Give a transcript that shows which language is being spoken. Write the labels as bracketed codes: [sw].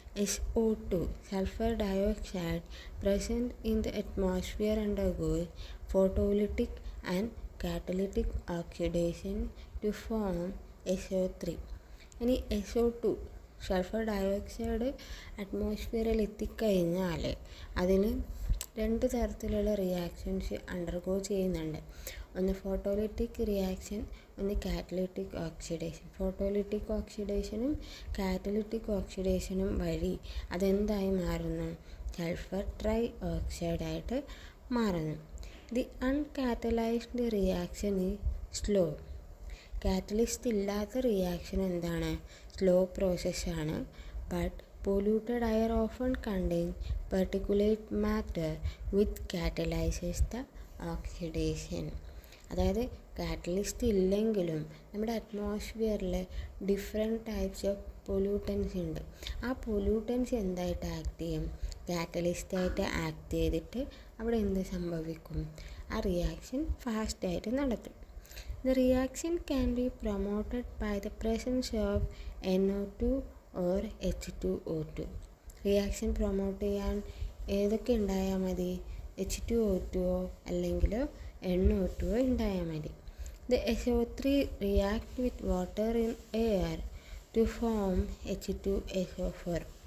[en] SO2, sulfur dioxide, present in the atmosphere undergoes photolytic and catalytic oxidation to form SO3. [ml] ഇനി SO2 sulphur dioxide അറ്റ്മോസ്ഫിയറിൽ എത്തിക്കഴിഞ്ഞാൽ അതിന് 2 തരത്തിലുള്ള reactions undergo ചെയ്യുന്നുണ്ട്. ഒന്ന് ഫോട്ടോലിറ്റിക് reaction, ഒന്ന് കാറ്റലിറ്റിക് ഓക്സിഡേഷൻ. ഫോട്ടോലിറ്റിക് ഓക്സിഡേഷനും കാറ്റലിറ്റിക് ഓക്സിഡേഷനും വഴി അതെന്തായി മാറുന്നു? സൾഫർ ട്രൈ ഓക്സൈഡായിട്ട് മാറുന്നു. [en] The uncatalysed reaction is slow. [ml] കാറ്റലിസ്റ്റ് ഇല്ലാത്ത റിയാക്ഷൻ എന്താണ്? സ്ലോ പ്രോസസ്സാണ്. [en] But polluted air often contains particulate matter which catalyzes the oxidation. [ml] അതായത് കാറ്റലിസ്റ്റ് ഇല്ലെങ്കിലും നമ്മുടെ അറ്റ്മോസ്ഫിയറിൽ ഡിഫറെൻറ്റ് ടൈപ്സ് ഓഫ് പൊല്യൂട്ടൻസ് ഉണ്ട്. ആ പൊല്യൂട്ടൻസ് എന്തായിട്ട് ആക്ട് ചെയ്യും? കാറ്റലിസ്റ്റായിട്ട് ആക്ട് ചെയ്തിട്ട് അവിടെ എന്ത് സംഭവിക്കും? ആ റിയാക്ഷൻ ഫാസ്റ്റായിട്ട് നടത്തും. [en] The reaction can be promoted by the presence of NO2 or H2O2. [ml] Reaction promote ചെയ്യാൻ ഏതൊക്കെ ഉണ്ടായാൽ മതി? H2O2 അല്ലെങ്കിൽ NO2 ഉണ്ടായാൽ മതി. [en] The SO3 react with water in air to form H2SO4.